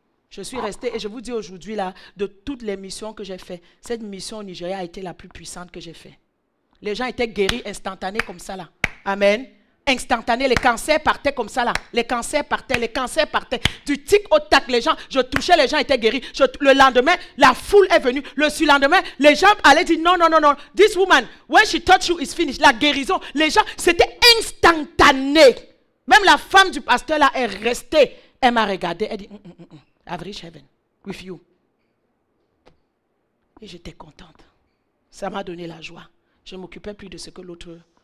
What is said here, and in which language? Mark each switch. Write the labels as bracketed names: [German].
[French] Je suis restée, et je vous dis aujourd'hui, là, de toutes les missions que j'ai faites, cette mission au Nigeria a été la plus puissante que j'ai faite. Les gens étaient guéris instantanés comme ça, là. Amen. Instantané, les cancers partaient comme ça là. Les cancers partaient. Du tic au tac, les gens, je touchais, les gens étaient guéris. Le lendemain, la foule est venue. Le surlendemain, les gens allaient dire non. [English] This woman, when she touch you, is finished. [French] La guérison, les gens, c'était instantané. Même la femme du pasteur là est restée. Elle m'a regardé, elle dit, [English] I've reached heaven with you. [French] Et j'étais contente. Ça m'a donné la joie. Je ne m'occupais plus de ce que l'autre...